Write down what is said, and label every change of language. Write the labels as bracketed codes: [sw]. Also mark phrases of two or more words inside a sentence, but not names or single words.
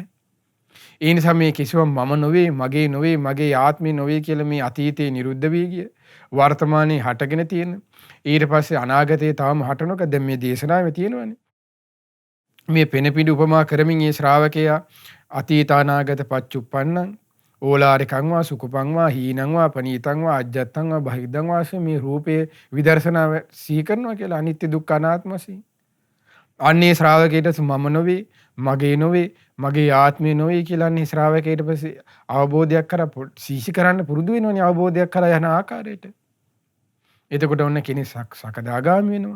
[si] ඒ නිසා මේ කිසිවම් මම නොවේ, මගේ නොවේ, මගේ ආත්මේ නොවේ කියලා මේ අතීතේ නිරුද්ධ වී ගිය වර්තමානයේ හටගෙන තියෙන ඊට පස්සේ අනාගතයේ තවම හටනක දැන් මේ දේශනාවේ තියෙනවනේ. මේ පෙනපිඩු උපමා කරමින් මේ ශ්‍රාවකයා [pi] අතීත අනාගත පච්චුප්පන්නං ඕලාරිකං වා සුකුපං වා හීනං වා පනීතං වා අජ්ජත්තං වා බහිද්දං වාසේ [si] මේ රූපේ විදර්ශනාව සිහි කරනවා කියලා අනිත්‍ය දුක්ඛ අනාත්ම වශයෙන්. අන්නේ ශ්‍රාවකයට මම නොවේ, මගේ නොවේ, මගේ ආත්මය නොවේ කියලා අන්නේ ශ්‍රාවකයට පස්සේ අවබෝධයක් කරා සිහි කරන්න පුරුදු වෙනවනේ අවබෝධයක් කරා යන ආකාරයට. එතකොට ඔන්න කෙනෙක් සකදාගාමී වෙනවා.